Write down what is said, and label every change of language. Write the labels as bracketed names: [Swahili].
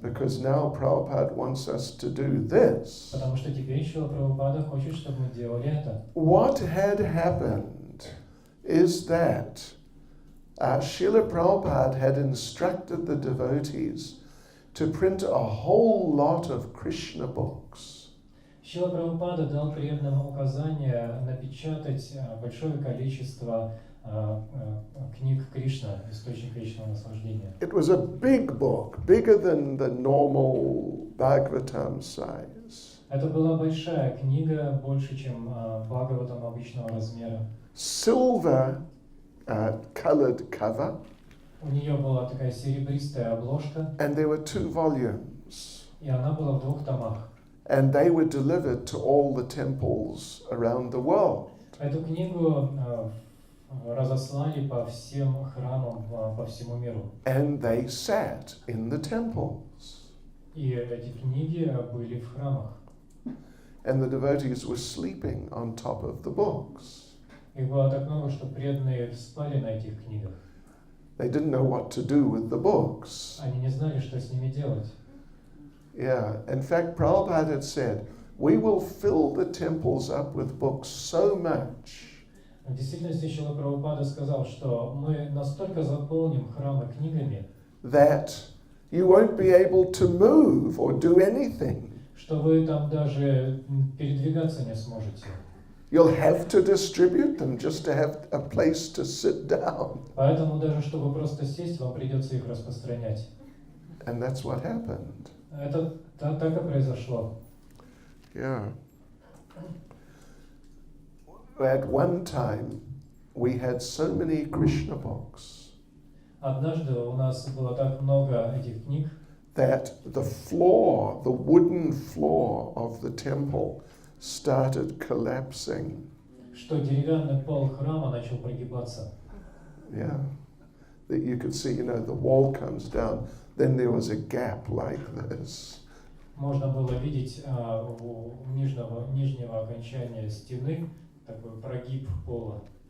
[English] Because now Prabhupada wants us to do this. [Russian] Потому что теперь Шрила Прабхупада хочет, чтобы мы делали это. [English] What had happened is that Srila Prabhupada had instructed the devotees to print a whole lot of Krishna books. [Russian] Шрила Прабхупада дал преданным указание напечатать большое количество книг Кришна, источник вечного наслаждения. [English] It was a big book, bigger than the normal Bhagavatam size. [Russian] Это была большая книга, больше, чем Бхагаватам обычного размера. [English] Silver colored cover. [Russian] У нее была такая серебристая обложка, [English] and there were 2 volumes. [Russian] и она была в 2 томах. [English] And they were delivered to all the temples around the world. [Russian] Эту книгу разослали по всем храмам по всему миру. [English] And they sat in the temples. [Russian] И эти книги были в храмах. [English] And the devotees were sleeping on top of the books. [Russian] Их было так много, что преданные спали на этих книгах. [English] They didn't know what to do with the books. [Russian] Они не знали, что с ними делать. [English] Yeah, in fact, Prabhupada had said, we will fill the temples up with books so much [Russian] В действительности Срила Прабхупада сказал, что мы настолько заполним храмы книгами, [English] that you won't be able to move or do anything. [Russian] что вы там даже передвигаться не сможете. [English] You'll have to distribute them just to have a place to sit down. [Russian] Поэтому даже чтобы просто сесть, вам придется их распространять. [English] And that's what happened. [Russian] Это так и произошло. [English] Yeah. At one time, we had so many Krishna books [Russian] Однажды у нас было так много этих книг, [English] that the floor, the wooden floor of the temple, started collapsing. [Russian] что деревянный пол храма начал прогибаться. [English] Yeah. That you could see, the wall comes down, then there was a gap like this. [Russian] Можно было видеть у нижнего окончания стены такой прогиб пола.